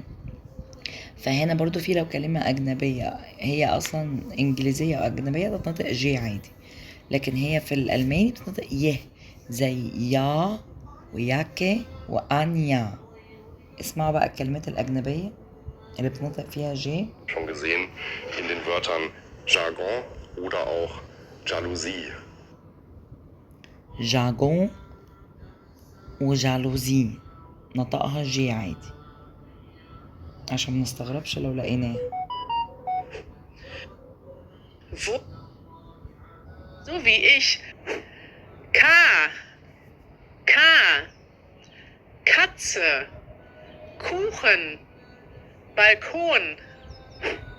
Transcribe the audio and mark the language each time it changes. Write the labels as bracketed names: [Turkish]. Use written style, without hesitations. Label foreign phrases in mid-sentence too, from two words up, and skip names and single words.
[Arabic] فهنا برضو في لو كلمة أجنبية هي أصلا إنجليزية أو أجنبية تتنطق جي عادي، لكن هي في الألماني بتنطق يه، زي يا وياكي وأنيا. اسمعوا بقى الكلمات الأجنبية اللي بتنطق فيها جي. [German] Schon gesehen in den Wörtern Jargon oder auch Jalousie. [Arabic] جاجون وجالوزي نطقها جي عادي عشان منستغربش لو لقيناه. [German] Wo, so wie ich. K, K, Katze, Kuchen, Balkon.